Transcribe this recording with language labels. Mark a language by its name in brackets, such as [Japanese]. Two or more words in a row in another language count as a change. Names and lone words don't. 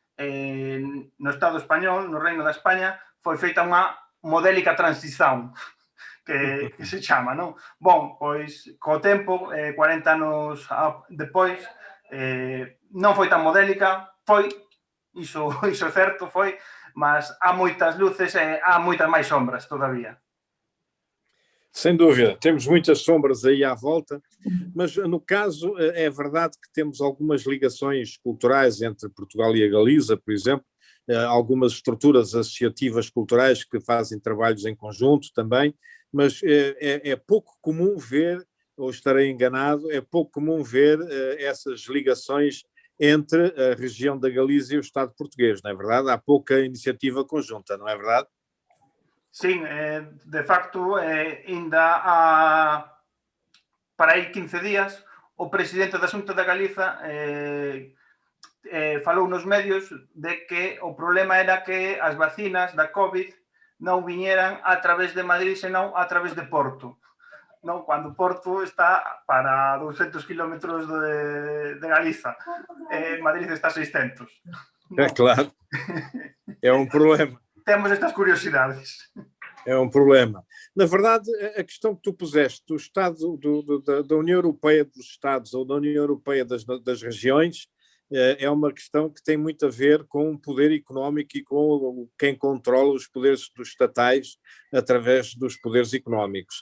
[Galician] No Estado español, no Reino da España, foi feita unha modélica transición, que se chama, non? Bon, pois, co tempo, 40 anos depois, non foi tan modélica, foi, iso é certo, foi, mas há moitas luces e há moitas máis sombras todavía. [Portuguese] Sem dúvida, temos muitas sombras aí à volta, mas no caso é verdade que temos algumas ligações culturais entre Portugal e a Galiza, por exemplo, algumas estruturas associativas culturais que fazem trabalhos em conjunto também, mas é pouco comum ver, ou estarei enganado, é pouco comum ver essas ligações entre a região da Galiza e o Estado português, não é verdade? Há pouca iniciativa conjunta, não é verdade? Sim, de facto, ainda para aí [Galician] 15 días, o presidente da Xunta da Galiza falou nos medios de que o problema era que as vacinas da COVID non viñeran a través de Madrid, senón a través de Porto. Non, cando Porto está para 200 kilómetros de Galiza, Madrid está a 600. [Portuguese] É claro, é um problema. Temos estas curiosidades. É um problema. Na verdade, a questão que tu puseste do Estado, da União Europeia dos Estados ou da União Europeia das regiões, é uma questão que tem muito a ver com o poder económico e com quem controla os poderes dos estatais através dos poderes económicos.